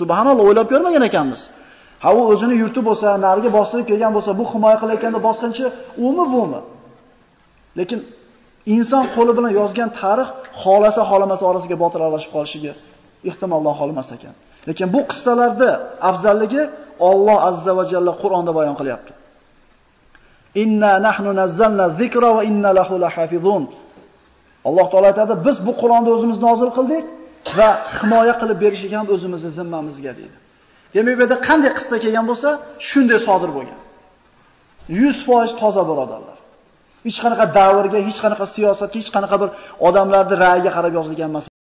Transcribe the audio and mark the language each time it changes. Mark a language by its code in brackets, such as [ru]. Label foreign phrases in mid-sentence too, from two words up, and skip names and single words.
[uz] Subhanalloh, o'ylab ko'rmagan ekanmiz. Ha, u o'zini yurti bo'lsa, nariga bostirib kelgan bo'lsa, bu himoya qilayotganda bosqinchi bumi. Lekin inson qo'li bilan yozgan tarix xolasa xolamasa orasiga botil aralashib qolishiga ehtimoldan xolimas ekan. Lekin bu qissalarda afzalligi Alloh [ar] عز وجل [uz] Qur'onda bayon qilyapti. [ar] إنا نحن نزلنا الذكر وإنا له لحافظون. [uz] Alloh taolo aytadi, biz bu Qur'onni o'zimiz nozil qildik va himoya qilib berishga ham o'zimizning zimmamizga deydi. Demak, bu yerda qanday qissa kelgan bo'lsa, shunday sodir bo'lgan. 100% toza birodarlar. Hech qanaqa davrga, hech qanaqa siyosatga, hech qanaqa bir odamlarning ra'yiga qarab yozilgan emas.